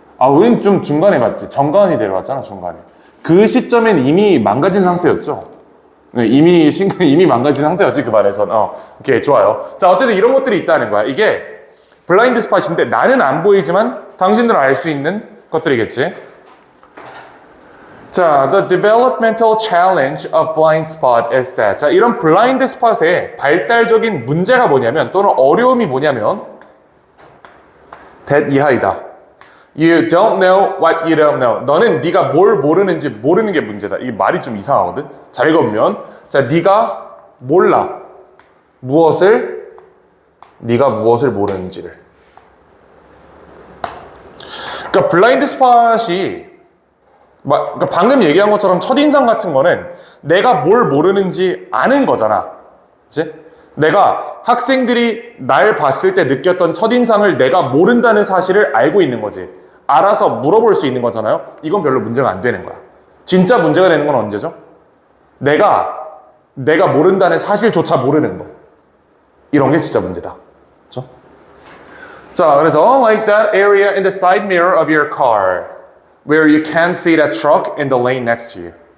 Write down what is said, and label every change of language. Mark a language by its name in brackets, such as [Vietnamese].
[Korean] 우린 좀 중간에 봤지. 정가은이 데려왔잖아 중간에. 그 시점엔 이미 망가진 상태였죠. 이미 망가진 상태였지 그 반에선. 오케이 좋아요. 자 어쨌든 이런 것들이 있다는 거야. 이게 블라인드 스팟인데 나는 안 보이지만 당신들은 알 수 있는 것들이겠지. [English] 자, the developmental challenge of blind spot is that. [Korean] 자, 이런 블라인드 스팟의 발달적인 문제가 뭐냐면 또는 어려움이 뭐냐면 that 이하이다. [English] You don't know what you don't know. [Korean] 너는 네가 뭘 모르는지 모르는 게 문제다. 이게 말이 좀 이상하거든. 잘 읽으면 자, 네가 몰라. 네가 무엇을 모르는지를. 그러니까 블라인드 스팟이 그러니까 방금 얘기한 것처럼 첫인상 같은 거는 내가 뭘 모르는지 아는 거잖아. 그치? 내가 학생들이 날 봤을 때 느꼈던 첫인상을 내가 모른다는 사실을 알고 있는 거지. 알아서 물어볼 수 있는 거잖아요. 이건 별로 문제가 안 되는 거야. 진짜 문제가 되는 건 언제죠? 내가 모른다는 사실조차 모르는 거. 이런 게 진짜 문제다. 그렇죠? 자, 그래서 [English] like that area in the side mirror of your car where you can't see that truck in the lane next to you.